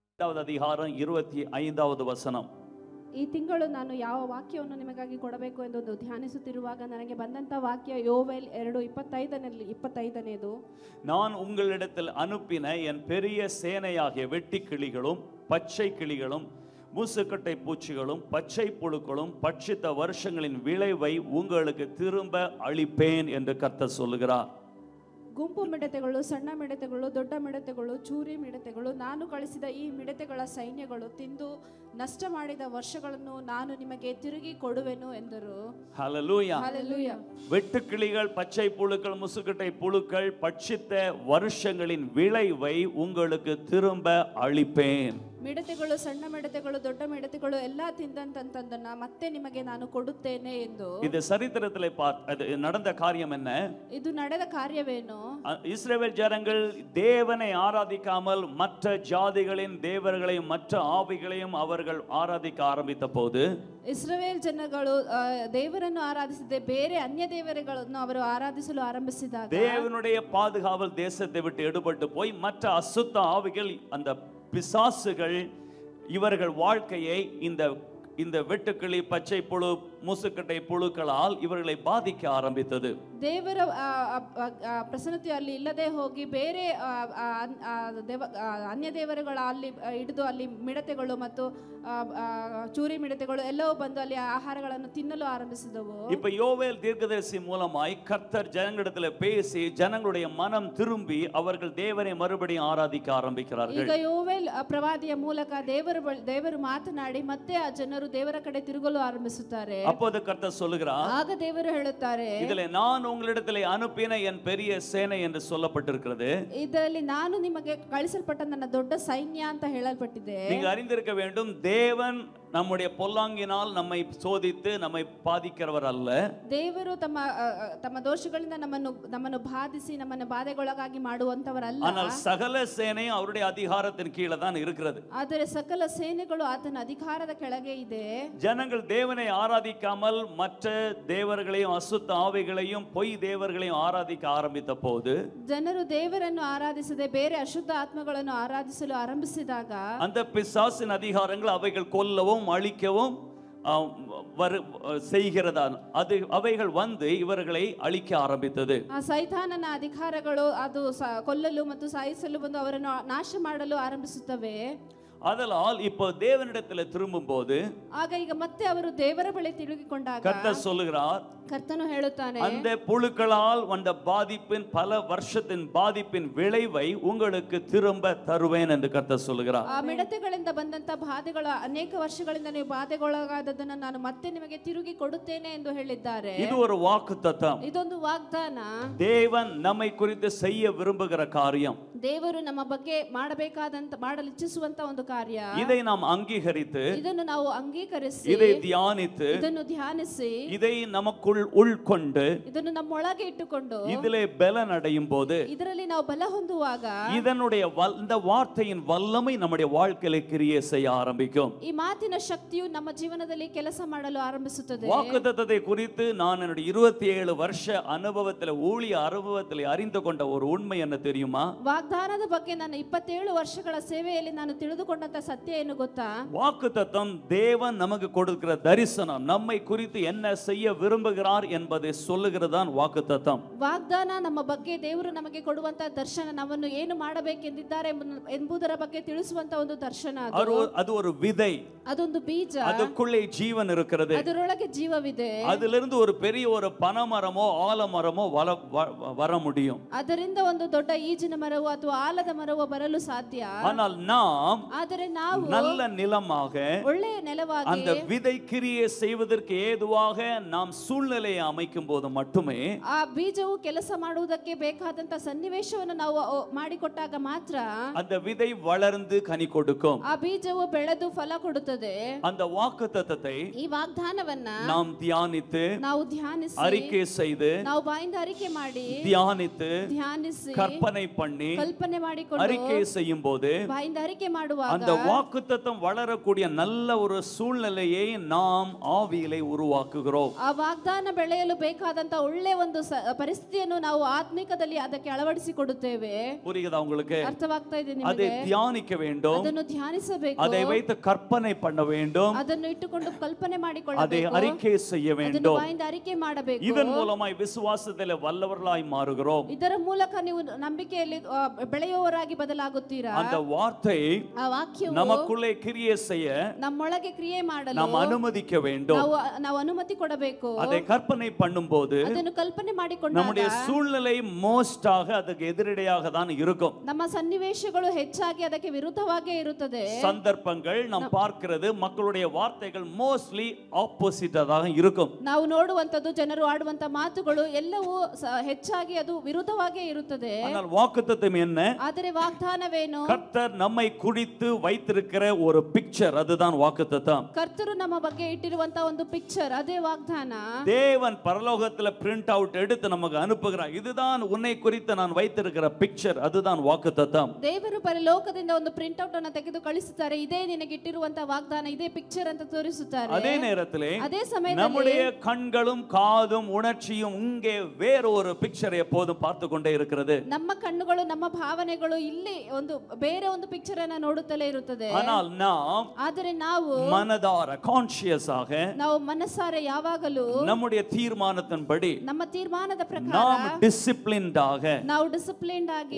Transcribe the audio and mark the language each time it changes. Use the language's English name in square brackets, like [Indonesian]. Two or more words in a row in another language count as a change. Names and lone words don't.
[Tamil] 2வது அதிகாரம் 25வது வசனம். [Kannada] ಈ ತಿಂಗಳು ನಾನು ಯಾವ ವಾಕ್ಯವನ್ನು ನಿಮಗಾಗಿ ಕೊಡಬೇಕು ಎಂದು ಧ್ಯಾನಿಸುತ್ತಿರುವಾಗ ನನಗೆ ಬಂದಂತ ವಾಕ್ಯ ಯೋವೇಲ್ 2:25ನೇದು. [Tamil] நான் உங்களிடத்தில் அனுப்பின என் பெரிய சேனையாகிய வெட்டுக்கிளிகளும் பச்சை கிளிகளும் மூசுக்கட்டை பூச்சிகளும் பச்சை புழுக்களும் பட்சித்த வருஷங்களின் விளைவை உங்களுக்கு திரும்ப அளிப்பேன் என்று கர்த்தர் சொல்லுகிறார். [Kannada] ಗುಂಪು ಮಿಡತೆಗಳು, ಸಣ್ಣ ಮಿಡತೆಗಳು, ದೊಡ್ಡ ಮಿಡತೆಗಳು, ಚೂರಿ ಮಿಡತೆಗಳು, ನಾನು ಕಳಿಸಿದ ಈ ಮಿಡತೆಗಳ ಸೈನ್ಯಗಳು ತಿಂದು ನಷ್ಟ ಮಾಡಿದ ವರ್ಷಗಳನ್ನು ನಾನು ನಿಮಗೆ ತಿರುಗಿ ಕೊಡುವೆನು ಎಂದರು. [Tamil] ஹல்லேலூயா. ஹல்லேலூயா. வெட்டுக்கிளிகள், பச்சை புழுக்கள், முசுக்கட்டை புழுக்கள் பட்சித்த வருஷங்களின் விளைவை உங்களுக்கு திரும்ப அளிப்பேன். [Kannada] ಮಿಡತೆಗಳು, ಸಣ್ಣ ಮಿಡತೆಗಳು, ದೊಡ್ಡ ಮಿಡತೆಗಳು ಎಲ್ಲ ತಿಂದಂತಂದನ್ನ ಮತ್ತೆ ನಿಮಗೆ ನಾನು ಕೊಡುತ್ತೇನೆ ಎಂದು. [Tamil] இது சரித்திரத்திலே நடந்த காரியம் என்ன? [Kannada] ಇದು ನಡೆದ ಕಾರ್ಯವೇನು? [Tamil] இஸ்ரவேல் ஜனங்கள் தேவனை ஆராதிக்காமல் மற்ற ஜாதிகளின் தேவர்களையும் மற்ற ஆவிகளையும் அவர்கள் ஆராதிக்க ஆரம்பித்த போது, [Kannada] ಇಸ್ರಾಯೇಲ್ ಜನಗಳು ದೇವರನ್ನು ಆರಾಧಿಸದೆ ಬೇರೆ ಅನ್ಯ ದೇವರುಗಳನ್ನು ಅವರು ಆರಾಧಿಸಲು ಆರಂಭಿಸಿದಾಗ [Tamil] தேவனுடைய பாதுகாவல் தேசத்தை விட்டு எடுபட்டு போய் மற்ற அசுத்த ஆவிகள், அந்த பிசாசுகள் இவர்கள் வாழ்க்கையை இந்த வெட்டுக்கிளி, பச்சை புழு, மூசுக்கட்டை புழுக்களால் இவர்களை பாதிக்க ஆரம்பித்தது. [Kannada] ದೇವರ ಪ್ರಸನ್ನತೆ ಅಲ್ಲಿ ಇಲ್ಲದೆ ಹೋಗಿ ಬೇರೆ ಅನ್ಯ ದೇವರುಗಳ ಅಲ್ಲಿ ಹಿಡಿದು ಅಲ್ಲಿ ಮಿಡತೆಗಳು ಮತ್ತು ಚೂರಿ ಮಿಡತೆಗಳು ಎಲ್ಲವೂ ಬಂದು ಅಲ್ಲಿ ಆಹಾರಗಳನ್ನು ತಿನ್ನಲು ಆರಂಭಿಸಿದವು. [Tamil] இப்ப யோவேல் தீர்க்கதரிசி மூலமாய் கர்த்தர் ஜனங்களிடத்துல பேசி ஜனங்களுடைய மனம் திரும்பி அவர்கள் தேவனை மறுபடியும் ஆராதிக்க ஆரம்பிக்கிறார்கள். [Kannada] ಈಗ ಯೋವೇಲ್ ಪ್ರವಾದಿಯ ಮೂಲಕ ದೇವರು ಮಾತನಾಡಿ ಮತ್ತೆ ಆ ಜನರು ದೇವರ ಕಡೆ ತಿರುಗಲು ಆರಂಭಿಸುತ್ತಾರೆ. [Tamil] அப்போது கர்த்தர் சொல்லுகிறார், [Kannada] ಆಗ ದೇವರು ಹೇಳುತ್ತಾರೆ, [Tamil] இதிலே நான் உங்களிடத்திலே அனுப்பின என் பெரிய சேனை என்று சொல்லப்பட்டிருக்கிறது. [Kannada] ಇದರಲ್ಲಿ ನಾನು ನಿಮಗೆ ಕಳಿಸಲ್ಪಟ್ಟ ನನ್ನ ದೊಡ್ಡ ಸೈನ್ಯ ಅಂತ ಹೇಳಲ್ಪಟ್ಟಿದೆ. [Tamil] நீங்க அறிந்திருக்க வேண்டும், தேவன் நம்முடைய பொல்லாங்கினால் நம்மை சோதித்து நம்மை பாதிக்கிறவர் அல்ல. [Kannada] ದೇವರು ತಮ್ಮ ದೋಷಗಳಿಂದ ನಮ್ಮನ್ನು ಬಾಧಿಸಿ ನಮ್ಮನ್ನು ಬಾಧೆಗೊಳಗಾಗಿ ಮಾಡುವಂತವರಲ್ಲ. [Tamil] ஆனால் சகல சேனையும் அவருடைய அதிகாரத்தின் கீழே தான் இருக்கிறது. [Kannada] ಆದರೆ ಸಕಲ ಸೇನೆಗಳು ಆತನ ಅಧಿಕಾರದ ಕೆಳಗೆ ಇದೆ. [Tamil] ஜனங்கள் தேவனை ஆராதிக்காமல் மற்ற தேவர்களையும் அசுத்த ஆவிகளையும் பொய் தேவர்களையும் ஆராதிக்க ஆரம்பித்த போது, [Kannada] ಜನರು ದೇವರನ್ನು ಆರಾಧಿಸದೆ ಬೇರೆ ಅಶುದ್ಧ ಆತ್ಮಗಳನ್ನು ಆರಾಧಿಸಲು ಆರಂಭಿಸಿದಾಗ [Tamil] அந்த பிசாசின் அதிகாரங்கள் அவைகள் கொல்லவும் அழிக்கவும் செய்கிறதா, அது அவைகள் வந்து இவர்களை அழிக்க ஆரம்பித்தது. [Kannada] ಆ ಸೈತಾನನ ಅಧಿಕಾರಗಳು ಅದು ಕೊಲ್ಲಲು ಮತ್ತು ಸಾಯಿಸಲು ಬಂದು ಅವರನ್ನು ನಾಶ ಮಾಡಲು ಆರಂಭಿಸುತ್ತವೆ. [Tamil] அதனால் இப்போ தேவனிடத்தில் திரும்பும் போது [Kannada] ಆಗ ಈಗ ಮತ್ತೆ ಅವರು ದೇವರ ಬಳಿ ತಿರುಗಿಕೊಂಡಾಗ [Tamil] கர்த்தர் சொல்லுகிறார், [Kannada] ಕರ್ತನು ಹೇಳುತ್ತಾನೆ, [Tamil] அந்த புழுக்களால் வந்த பாதிப்பின் பல வருஷத்தின் பாதிப்பின் விளைவை உங்களுக்கு திரும்ப தருவேன் என்று கர்த்தர் சொல்லுகிறார். [Kannada] ಆ ಮಿಡತೆಗಳಿಂದ ಬಂದಂತ ಬಾಧೆಗಳ ಅನೇಕ ವರ್ಷಗಳಿಂದ ನೀವು ಬಾಧೆಗೊಳಗಾದದನ್ನು ನಾನು ಮತ್ತೆ ನಿಮಗೆ ತಿರುಗಿ ಕೊಡುತ್ತೇನೆ ಎಂದು ಹೇಳಿದ್ದಾರೆ. [Tamil] இது ஒரு வாக்குத்தத்தம். [Kannada] ಇದೊಂದು ವಾಗ್ದಾನ. [Tamil] தேவன் நம்மை குறித்து செய்ய விரும்புகிற காரியம். [Kannada] ದೇವರು ನಮ್ಮ ಬಗ್ಗೆ ಮಾಡಲು ಇಚ್ಛಿಸುವಂತ ಒಂದು ಕಾರ್ಯ. [Tamil] இதை நாம் அங்கீகரித்து, [Kannada] ಇದನ್ನು ನಾವು ಅಂಗೀಕರಿಸಿ, [Tamil] இதை தியானித்து, [Kannada] ಇದನ್ನು ಧ್ಯಾನಿಸಿ, [Tamil] இதை நமக்குள் உள்கொண்டு, [Kannada] ಇದನ್ನು ನಮ್ಮೊಳಗೆ ಇಟ್ಟುಕೊಂಡು [Tamil] இதிலே பலன் அடையும் போது, [Kannada] ಇದರಲ್ಲಿ ನಾವು ಬಲ ಹೊಂದುವಾಗ [Tamil] இதனுடைய இந்த வார்த்தையின் வல்லமை நம்முடைய வாழ்க்கையிலே கிரியை செய்ய ஆரம்பிக்கும். [Kannada] ಈ ಮಾತಿನ ಶಕ್ತಿಯು ನಮ್ಮ ಜೀವನದಲ್ಲಿ ಕೆಲಸ ಮಾಡಲು ಆರಂಭಿಸುತ್ತದೆ. [Tamil] வாக்குத்தத்தத்தை குறித்து நான் என்னுடைய 27 வருஷ அனுபவத்தில், ஊழிய அனுபவத்தில் அறிந்து கொண்ட ஒரு உண்மை என்ன தெரியுமா? [Kannada] ವಾಗ್ದಾನದ ಬಗ್ಗೆ ನನ್ನ 27 ವರ್ಷಗಳ ಸೇವೆಯಲ್ಲಿ ನಾನು ತಿಳಿದುಕೊಂಡಂತ ಸತ್ಯ ಏನು ಗೊತ್ತಾ? [Tamil] வாக்குத்தத்தம் தேவன் நமக்கு கொடுக்கிற தரிசனம், நம்மை குறித்து என்ன செய்ய விரும்புகிறார் என்பதை சொல்லுகிறதான் வாக்குத்தத்தம். [Kannada] ವಾಗ್ದಾನ ನಮ್ಮ ಬಗ್ಗೆ ದೇವರು ನಮಗೆ ಕೊಡುವಂತ ದರ್ಶನ, ನಮ್ಮನ್ನು ಏನು ಮಾಡಬೇಕೆಂದಿದ್ದಾರೆ ಎಂಬುದರ ಬಗ್ಗೆ ತಿಳಿಸುವಂತ ಒಂದು ದರ್ಶನ. [Tamil] அது ஒரு விதை, [Kannada] ಅದೊಂದು ಬೀಜ, [Tamil] அதுக்குள்ளே ஜீவன் இருக்கிறது, [Kannada] ಅದರೊಳಗೆ ಜೀವವಿದೆ. [Tamil] அதிலிருந்து ஒரு பெரிய ஒரு பனமரமோ ஆலமரமோ வர முடியும். [Kannada] ಅದರಿಂದ ಒಂದು ದೊಡ್ಡ ಈಜಿನ ಮರವು ಅಥವಾ ಆಲದ ಮರವು ಬರಲು ಸಾಧ್ಯ. [Tamil] ஆனால் நாம் [Kannada] ಆದರೆ ನಾವು [Tamil] நல்ல நிலமாக, [Kannada] ಒಳ್ಳೆಯ ನೆಲವಾಗಿ, [Tamil] அந்த விதை கிரியை செய்வதற்கு ஏதுவாக நாம் சூழ்நிலையை அமைக்கும் போது மட்டுமே [Kannada] ಆ ಬೀಜವು ಕೆಲಸ ಮಾಡುವುದಕ್ಕೆ ಬೇಕಾದಂತ ಸನ್ನಿವೇಶವನ್ನು ನಾವು ಮಾಡಿಕೊಟ್ಟಾಗ ಮಾತ್ರ [Tamil] அந்த விதை வளர்ந்து கனி கொடுக்கும். [Kannada] ಆ ಬೀಜವು ಬೆಳೆದು ಫಲ ಕೊಡುತ್ತದೆ. [Tamil] அந்த வாக்குத்தத்தத்தை [Kannada] ಈ ವಾಗ್ದಾನವನ್ನ [Tamil] நாம் தியானித்து, [Kannada] ನಾವು ಧ್ಯಾನಿಸಿ, [Tamil] அறிக்கை செய்து, [Kannada] ನಾವು ಬಾಯಿಂದ ಅರಿಕೆ ಮಾಡಿ, [Tamil] தியானித்து, [Kannada] ಧ್ಯಾನಿಸಿ, [Tamil] கற்பனை பண்ணி, [Kannada] ಕಲ್ಪನೆ ಮಾಡಿಕೊಂಡು [Tamil] அறிக்கை செய்யும் போது [Kannada] ಬಾಯಿಂದ ಅರಿಕೆ ಮಾಡುವಾಗ [Tamil] அந்த வாக்குத்தத்தம் வளரக்கூடிய நல்ல ஒரு சூழ்நிலையை நாம் ஆவியிலே உருவாக்குகிறோம். [Kannada] ಆ ವಾಗ್ದಾನ ಬೆಳೆಯಲು ಬೇಕಾದಂತ ಒಳ್ಳೆ ಒಂದು ಪರಿಸ್ಥಿತಿಯನ್ನು ನಾವು ಆತ್ಮಿಕದಲ್ಲಿ ಅದಕ್ಕೆ ಅಳವಡಿಸಿಕೊಡುತ್ತೇವೆ. [Tamil] புரியுதா உங்களுக்கு? [Kannada] ಅರ್ಥವಾಗ್ತಾ ಇದೆ [Tamil] அதை [Kannada] ನಿಮಗೆ? [Tamil] தியானிக்க வேண்டும், [Kannada] ಅದನ್ನು ಧ್ಯಾನಿಸಬೇಕು, [Tamil] அதை வைத்து கற்பனை பண்ண வேண்டும், [Kannada] ಅದನ್ನು ಇಟ್ಟುಕೊಂಡು ಕಲ್ಪನೆ [Tamil] அதை [Kannada] ಮಾಡಿಕೊಳ್ಳಬೇಕು, [Tamil] அறிக்கை செய்ய [Kannada] ಅದನ್ನು [Tamil] வேண்டும். [Kannada] ಬಾಯಿಂದ ಅರಿಕೆ ಮಾಡಬೇಕು. [Tamil] இதன் மூலமாய் விசுவாசத்திலே வல்லவர்களாய் மாறுகிறோம். [Kannada] ಇದರ ಮೂಲಕ ನೀವು ನಂಬಿಕೆಯಲ್ಲಿ ಬೆಳೆಯುವವರಾಗಿ ಬದಲಾಗುತ್ತೀರಾ? [Tamil] அந்த வார்த்தை [Kannada] ಆ ವಾಕ್ಯವು [Tamil] நமக்குள்ளே கிரியை செய்ய [Kannada] ನಮ್ಮೊಳಗೆ ಕ್ರಿಯೆ ಮಾಡಲು [Tamil] நாம் அனுமதிக்க வேண்டும். [Kannada] ನಾವು ಅನುಮತಿ ಕೊಡಬೇಕು. [Tamil] அதை கற்பனை பண்ணும்போது [Kannada] ಅದನ್ನು ಕಲ್ಪನೆ ಮಾಡಿಕೊಂಡಾಗ [Tamil] நம்முடைய சூழ்நிலை மோஸ்டாக அதுக்கு எதிரடையாக தான் இருக்கும். [Kannada] ನಮ್ಮ ಸನ್ನಿವೇಶಗಳು ಹೆಚ್ಚಾಗಿ ಅದಕ್ಕೆ ವಿರುದ್ಧವಾಗೇ ಇರುತ್ತದೆ. [Tamil] சந்தர்ப்பங்கள் நாம் பார்க்கிறது மக்களுடைய வார்த்தைகள் [English] mostly opposite [Tamil] தான் இருக்கும். [Kannada] ನಾವು ನೋಡುವಂತದ್ದು, ಜನರು ಆಡುವಂತ ಮಾತುಗಳು ಎಲ್ಲವೂ ಹೆಚ್ಚಾಗಿ ಅದು ವಿರುದ್ಧವಾಗೇ ಇರುತ್ತದೆ. [Tamil] ஆனால் வாக்குத்தத்தம் என்ன? [Kannada] ಆದರೆ ವಾಗ್ದಾನವೇನು? [Tamil] கர்த்தர் நம்மை குறித்து வைத்திருக்கிற ஒரு பிக்சர், அதுதான் வாக்குத்தத்தம். [Kannada] ಕರ್ತರು ನಮ್ಮ ಬಗ್ಗೆ ಇಟ್ಟಿರುವಂತ ಒಂದು ಪಿಕ್ಚರ್, ಅದೇ ವಾಗ್ದಾನ. [Tamil] தேவன் பரலோகத்துல [English] print out [Tamil] எடுத்து நமக்கு அனுப்புகிறார். இதுதான் உன்னை குறித்து நான் வைத்திருக்கிற பிக்சர், அதுதான் வாக்குத்தத்தம். [Kannada] ದೇವರು ಪರಲೋಕದಿಂದ ಒಂದು [English] print out [Kannada] ಅನ್ನು ತೆಗೆದು ಕಳಿಸುತ್ತಾರೆ. ಇದೇ ನಿನಗೆ ಇಟ್ಟಿರುವಂತ ವಾಗ್ದಾನ, ಇದೇ ಪಿಕ್ಚರ್ ಅಂತ ತೋರಿಸುತ್ತಾರೆ. [Tamil] அதே நேரத்திலே [Kannada] ಅದೇ ಸಮಯದಲ್ಲಿ [Tamil] நம்முடைய கண்களும் காதும் உணர்ச்சியும் இங்கே வேற ஒரு பிக்சர் எப்போதும் பார்த்து கொண்டே இருக்கிறது. [Kannada] ನಮ್ಮ ಕಣ್ಣುಗಳು, ನಮ್ಮ ಭಾವನೆಗಳು ಇಲ್ಲಿ ಒಂದು ಬೇರೆ ಒಂದು ಪಿಕ್ಚರ್ ಅನ್ನು ನೋಡುತ್ತಲೇ ಇರುತ್ತದೆ. [Tamil] ஆனால் நாம் [Kannada] ಆದರೆ ನಾವು [Tamil] மனதார கான்ஷியஸ் ஆக [Kannada] ನಾವು ಮನಸ್ಸಾರೆ ಯಾವಾಗಲೂ [Tamil] நம்முடைய தீர்மானத்தின்படி [Kannada] ನಮ್ಮ ತೀರ್ಮಾನದ ಪ್ರಕಾರ [Tamil] நாம் டிசிப்ளின்ட் ஆக, [Kannada] ನಾವು ಡಿಸಿಪ್ಲಿನ್ಡ್ ಆಗಿ,